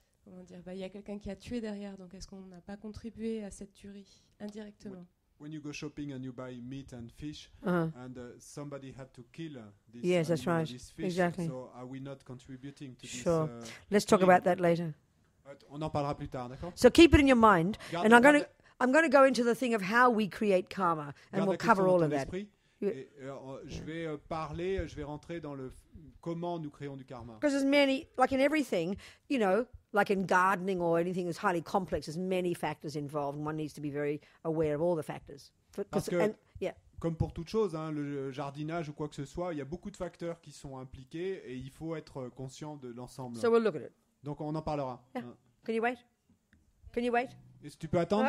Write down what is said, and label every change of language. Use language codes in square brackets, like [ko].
[fr] comment dire, il y a quelqu'un qui a tué derrière, donc est-ce qu'on n'a pas contribué à cette tuerie indirectement? [en] When you go shopping and you buy meat and fish, and somebody had to kill this, yes, that's right. This fish, exactly. so are we not contributing to sure. this? Let's talk about that later. [fr] On en parlera plus tard, d'accord? [en] So keep it in your mind, and I'm going to go into the thing of how we create karma, and we'll cover all of that. [fr] Je vais rentrer dans le comment nous créons du karma. [en] Because there's many, like in everything, you know, like in gardening or anything that's highly complex, there's many factors involved, and one needs to be very aware of all the factors. [fr] Parce que, comme pour toute chose, le jardinage ou quoi que ce soit, il y a beaucoup de facteurs qui sont impliqués et il faut être conscient de l'ensemble. [en] So we'll look at it. [fr] Donc on en parlera. [en] Yeah. Can you wait? Can you wait? [fr] Est-ce que tu peux attendre?